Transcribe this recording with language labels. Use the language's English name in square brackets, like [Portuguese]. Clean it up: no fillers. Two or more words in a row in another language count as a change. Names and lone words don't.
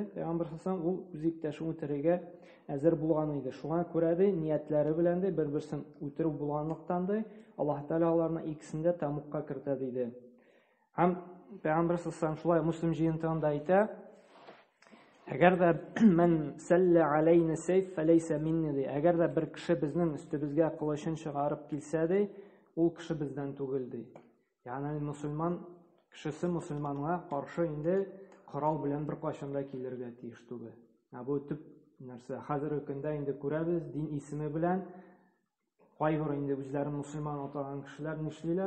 [Tatar] Пәйгамбер саллаллаһу ул үз иптәшен үтерергә әзер булган иде. Шуңа күрә ди, ниятләре белән дә бер-берсен үтерү булганлыктан да Аллаһ Тәала аларны икесен дә тәмугка кертә диде. Һәм Пәйгамбер саллаллаһу шулай муслим җыентыгында әйтә: "Әгәр дә [Arabic] من سل علينا سيف فليس مني" [Tatar] ди. Әгәр дә бер кеше безнең өстебезгә кылычын чыгарып килсә ди, ул кеше бездән түгел ди. Ягъни мусульман кешесе мусульманга каршы инде корал белән бер кайчан да килергә тиеш түгел. Бу төп нәрсә. Хәзерге көндә инде күрәбез, дин исеме белән кайбер инде үзләрен мусульман атаган кешеләр нишлиләр?